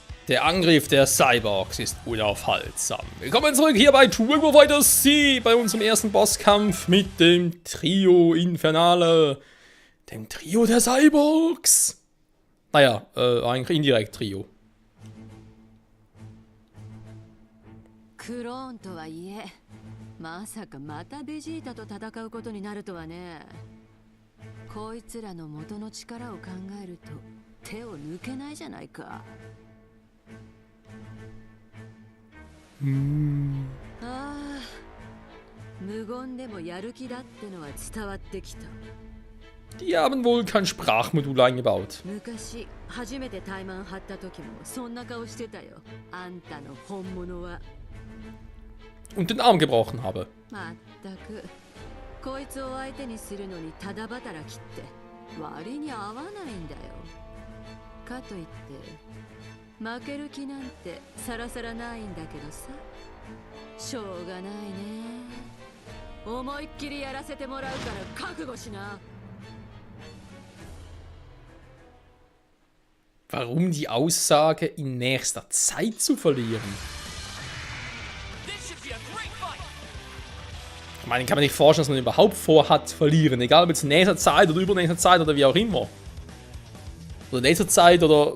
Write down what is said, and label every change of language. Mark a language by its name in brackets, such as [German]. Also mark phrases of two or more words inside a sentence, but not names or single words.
[German] Der Angriff der Cyborgs ist unaufhaltsam. Willkommen zurück hier bei Turbo Fighter C, bei unserem ersten Bosskampf mit dem Trio Infernale. Dem Trio der Cyborgs. Naja, eigentlich indirekt Trio. [Japanese] クローンとはいえ、まさかまたベジータと戦うことになるとはね。こいつらの元の力を考えると手を抜けないじゃないか。ああ、無言でもやる気だってのは伝わってきた。 [German] Die haben wohl kein Sprachmodul eingebaut. [Japanese] 昔初めてタイマン張った時もそんな顔してたよ。あんたの本物は。 [German] Und den Arm gebrochen habe. [Japanese] まったくこいつを相手にするのにただ働きって割に合わないんだよ。かといって負ける気なんてさらさらないんだけどさ。しょうがないね。思いっきりやらせてもらうから覚悟しな。 [German] Warum die Aussage in nächster Zeit zu verlieren? Ich meine, kann man nicht vorstellen, dass man überhaupt vorhat, verlieren. Egal ob jetzt in nächster Zeit oder übernächster Zeit oder wie auch immer. Oder nächster Zeit oder...